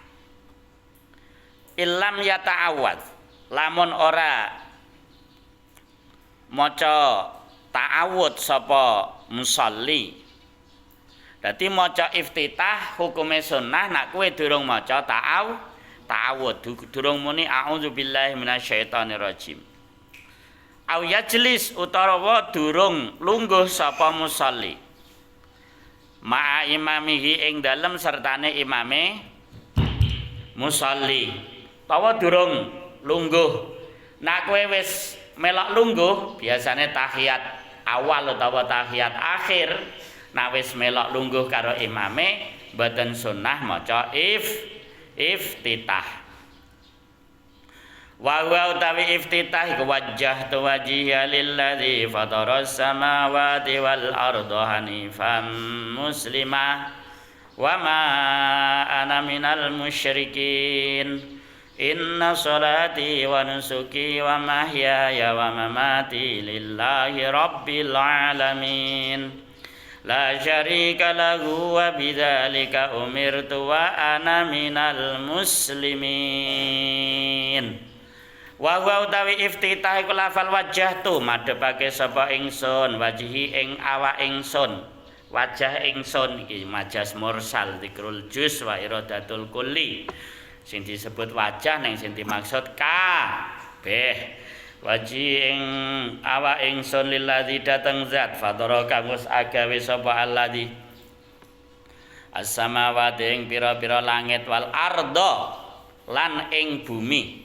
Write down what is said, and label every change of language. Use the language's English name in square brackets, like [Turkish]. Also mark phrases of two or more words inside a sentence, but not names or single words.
[Arabic] إن لم يتعوذ [Javanese] lamun ora maca ta'awud sapa musolli. Dadi maca iftitah hukume sunnah nak kowe durung maca ta'awud durung muni [Arabic] أعوذ بالله من الشيطان الرجيم. أو يجلس [Javanese] utawa durung lungguh sapa musolli. [Arabic] مع إمامه [Javanese] ing dalem sertane imame musolli. Tawa durung lungguh. Nak kowe wis melok lungguh, biasane tahiyat awal utawa tahiyat akhir. Nak wis melok lungguh karo imame, mboten sunnah maca iftitah. [Arabic] وهو [Javanese] utawi iftitah iku [Arabic] وجهت وجهي للذي فطر السماوات والأرض حنيفا مسلما وما أنا من المشركين إن صلاتي ونسكي ومحياي ومماتي لله رب العالمين لا شريك له وبذلك أمرت وأنا من المسلمين. وهو [Javanese] utawi iftitah iku lafal [Arabic] وجهت [Javanese] madhepake sapa ingsun wajhi ing awak ingsun wajah ingsun iki majas mursal [Arabic] ذكر الجزء وإرادة الكل [Javanese] sing disebut wajah ning sing dimaksud kabeh wajhi ing awak ingsun lilladzi dateng zat fadara kang wis agawe sapa [Arabic] الذي السماوات [Javanese] ing pira-pira langit [Arabic] والأرض [Javanese] lan ing bumi.